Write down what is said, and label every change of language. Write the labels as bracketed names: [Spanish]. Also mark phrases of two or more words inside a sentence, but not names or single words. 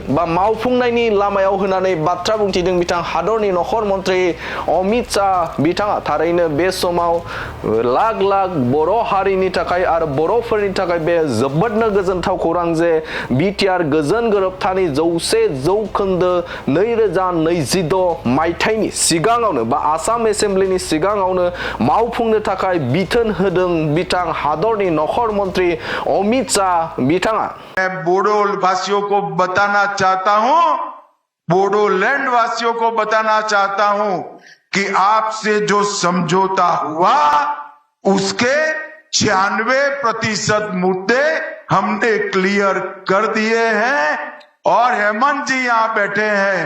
[Bodo] बा मावफुंनायनि लामायाव होनानै बाथ्रा बुंथिदों बिथां हादरनि नखर मन्त्रि अमित शाह बिथाङा थारैनो बे समाव लाख बर' हारिनि थाखाय आरो बर'फोरनि थाखाय बे जोबोदनो गोजोनथाव खौरां जे बिटिआर गोजोन गोरोबथानि 100% 2026 मायथाइनि सिगाङावनो बा आसाम एसेम्ब्लिनि सिगाङावनो मावफुंनो थाखाय बिथोन होदों बिथां हादरनि नखर मन्त्रि अमित शाह बिथाङा। [Hindi] मैं बोडो वासियों को बताना चाहता हूं, बोडोलैंड वासियों को बताना चाहता हूं कि आपसे जो समझौता हुआ उसके 96% मुद्दे हमने क्लियर कर दिए हैं और हेमंत जी यहां बैठे हैं।